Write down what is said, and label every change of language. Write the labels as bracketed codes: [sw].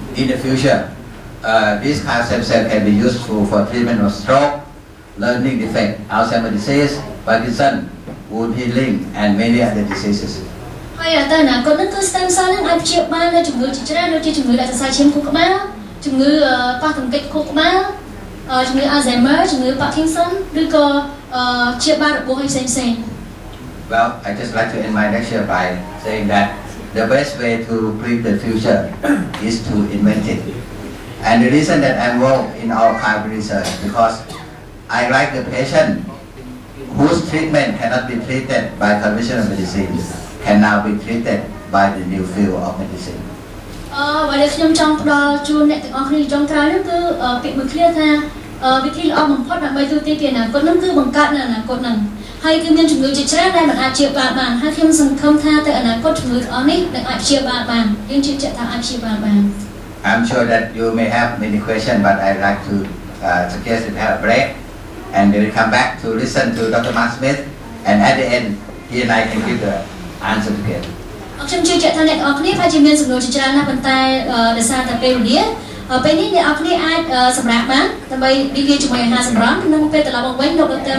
[en] In the future, these kind of stem cells can be useful for treatment of stroke, learning defect, Alzheimer's disease, Parkinson, wound healing, and many other diseases. [km] ហើយទៅអនាគតហ្នឹងគឺ stem cell ហ្នឹងអាចព្យាបាលនៅជំងឺជាច្រើនដូចជាជំងឺដាច់សរសៃឈាមខួរក្បាលជំងឺប៉ះទង្គិចខួរក្បាលជំងឺ Alzheimer ជំងឺ Parkinson ឬក៏ព្យាបាលរបួសផ្សេងៗ [en] Well, I just like to end my lecture by saying that the best way to predict the future is to invent it. And the reason that I'm involved in our kind of research because I like the patient whose treatment cannot be treated by conventional medicine can now be treated by the new field of medicine. [km] បើដែលខ្ញុំចង់ផ្ដល់ជូនអ្នកទាំងអស់គ្នាចុងក្រោយនោះគឺពាក្យមួយឃ្លាថាវិធីល្អបំផុតដើម្បីទូទាយពីអនាគតនោះគឺបង្កើតនៅអនាគតហ្នឹងហើយគឺមានជំងឺជាច្រើនដែលមិនអាចព្យាបាលបានហើយខ្ញុំសង្ឃឹមថាទៅអនាគតជំងឺទាំងអស់នេះនឹងអាចព្យាបាលបានយើងជឿជាក់ថាអាចព្យាបាលបាន [en] I'm sure that you may have many questions but I'd like to suggest that we have a break and then we come back to listen to Dr. Mark Smith and at the end he and I can give the answer together. [km] ខ្ញុំជឿជាក់ថាអ្នកទាំងអស់គ្នាអាចមានសំណួរជាច្រើនណាស់ប៉ុន្តែដោយសារតែពេលវេលាពេលនេះអ្នកទាំងអស់គ្នាអាចសម្រាប់បានដើម្បីរីករាយជាមួយអាហារសម្រន់ក្នុងពេលត្រឡប់មកវិញលោក Dr.